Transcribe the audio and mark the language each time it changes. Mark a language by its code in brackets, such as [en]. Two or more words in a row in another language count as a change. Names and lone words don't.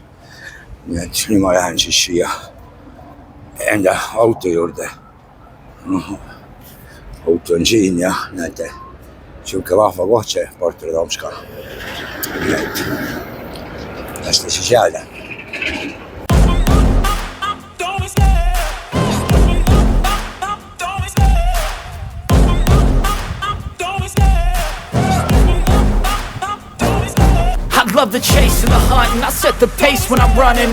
[et] nii et nüüd ma lähen siis siia enda auto juurde. auto on siin ja näete, sihuke vahva koht see Porto Tomska. nii et las ta siis jääda. [en] Love the chase and the hunt, and I set the pace when I'm running.